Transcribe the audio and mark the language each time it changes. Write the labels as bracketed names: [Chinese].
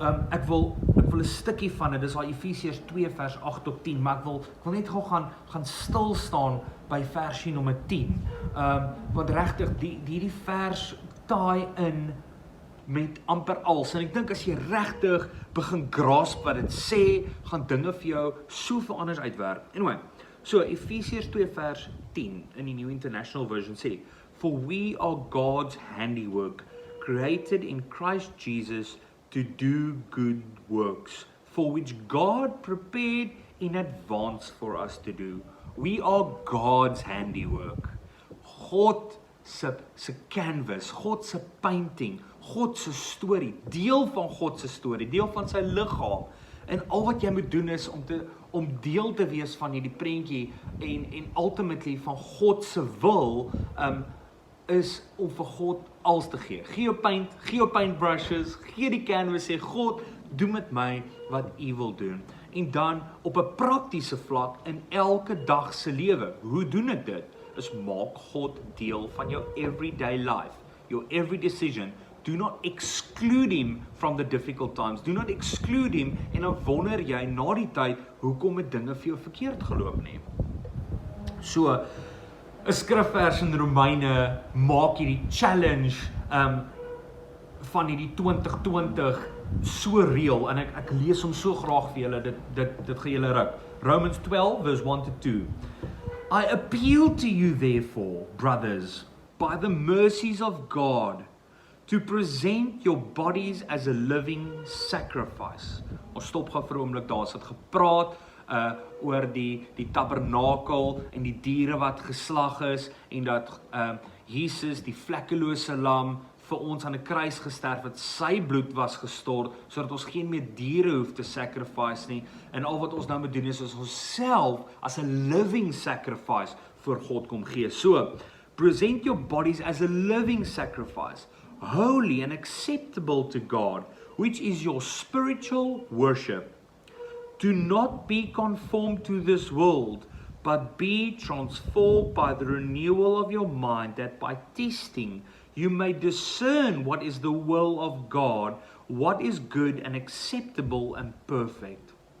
[Afrikaans] Ek wil 'n stukkie van dit, dis al Efesiërs 2 vers 8 tot 10, maar ek wil net gou gaan stil staan by versie nommer 10. Want regtig hierdie vers taai in met amper als, en ek dink as jy regtig begin grasp wat dit sê, gaan dinge vir jou soveel anders uitwerk. [English] Anyway, so [Afrikaans] Efesiërs 2 vers 10 in die New International Version sê, [English] For we are God's handiwork, created in Christ Jesus to do good works, for which God prepared in advance for us to do. We are God's handiwork. [Afrikaans] God se canvas, God se painting, God se storie, deel van God se storie, deel van sy liggaam. En al wat jy moet doen is om deel te wees van hierdie prentjie en ultimately van God se wil is om vir God alles te gee. Gee jou paintbrushes, gee die canvas, sê God, doen met my wat U wil doen. En dan op 'n praktiese vlak in elke dag se lewe. Hoe doen ek dit? Is maak God deel van jou everyday life, [English] your every decision. Do not exclude him from the difficult times. Do not exclude him [Afrikaans] en dan wonder jy na die tyd, hoekom het dinge vir jou verkeerd geloop nie. So, 'n skrifvers in Romeine maak hierdie challenge van hierdie 2020 so reël en ek lees hom so graag vir julle, dit gaan julle ruk. [English] Romans 12 verse 1 to 2. I appeal to you therefore, brothers, by the mercies of God, to present your bodies as a living sacrifice. [Afrikaans] Ons stop gou vir 'n oomblik daar. Ons het gepraat oor die tabernakel en die diere wat geslag is en dat Jesus, die vlekkelose lam, vir ons aan 'n kruis gesterf het, sy bloed was gestort, sodat ons geen meer diere hoef te sacrifice nie, en al wat ons nou moet doen is ons self as 'n living sacrifice voor God kom gee. So, present your bodies as a living sacrifice, holy and acceptable to God, which is your spiritual worship. Do not be conformed to this world, but be transformed by the renewal of your mind, that by testing you may discern what is the will of God, what is good and acceptable and perfect.